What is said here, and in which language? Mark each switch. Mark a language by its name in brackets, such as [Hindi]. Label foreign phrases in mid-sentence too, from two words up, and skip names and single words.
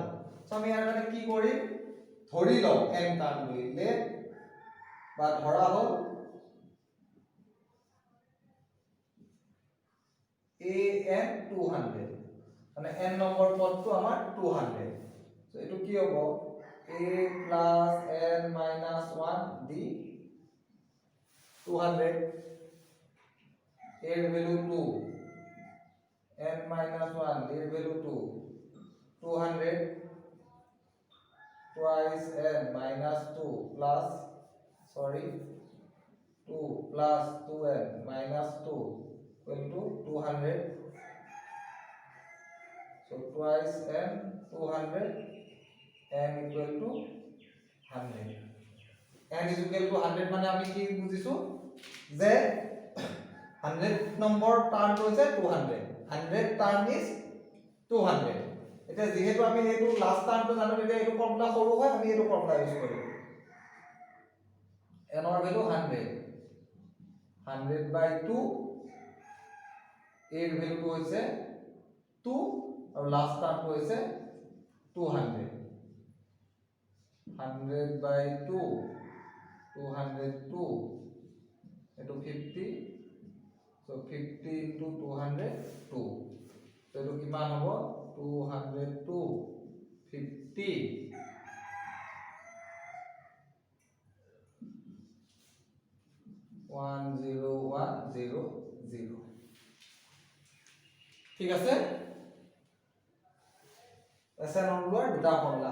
[Assamese] সো আমি ইয়াৰ মানে কি কৰিম, ধৰি লওঁ n টাৰ্ম বুলি লেট বা ধৰা হ'ল an 200, মানে n নম্বৰ পদটো আমাৰ 200। সো এটো কি হ'ব [English] a plus n minus 1 d 200 এর ভ্যালু 2, n minus 1 এর ভ্যালু 2, 200 twice n minus 2 plus 2 plus 2n minus 2 equal to 200. So twice n 200, n equal to 100. n is equal to 100 [Assamese] মানে আমি কি বুজিছো যে 100 নম্বৰ টাৰ্মটো হৈছে 200, 100 [English] term is [Assamese] 200। এটা যেহেতু আমি এইটো লাষ্ট টাৰ্মটো জানো, তেতিয়া এইটো ফৰ্মুলা সৰু হয়, আমি এইটো ফৰ্মুলা ইউজ কৰিম। n ৰ ভ্যালু 100, 100/2 এর ভ্যালুটো হৈছে 2 আৰু লাষ্ট টাৰ্মটো হৈছে 200। 100/2 202 এটো 50, [English] so 50 into 202, so [Assamese] এটো কিমান হ'ব 202 50 10100। ঠিক আছে। এছএন ওলোৱাৰ দুটা ফৰ্মুলা।